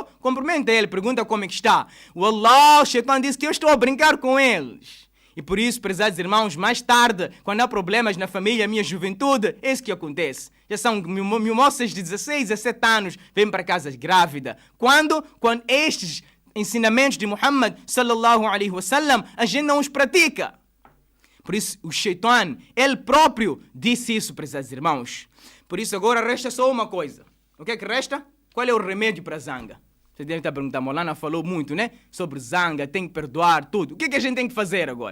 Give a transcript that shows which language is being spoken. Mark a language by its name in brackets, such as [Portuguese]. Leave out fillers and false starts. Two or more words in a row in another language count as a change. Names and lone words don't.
[Portuguese] Cumprimenta ele, pergunta como é que está. Wallah, o Shaitan diz que eu estou a brincar com eles. E por isso, prezados irmãos, mais tarde, quando há problemas na família, minha juventude, é isso que acontece. Já são mil moças de 16, 17 anos, vêm para casa grávida. Quando estes ensinamentos de [Arabic] محمد صلى الله عليه وسلم, [Portuguese] a gente não os pratica. Por isso, o Shaitan, ele próprio disse isso, prezados irmãos. Por isso, agora resta só uma coisa. O que é que resta? Qual é o remédio para a zanga? Você deve estar perguntando, Molana falou muito, né? Sobre zanga, tem que perdoar, tudo. O que é que a gente tem que fazer agora?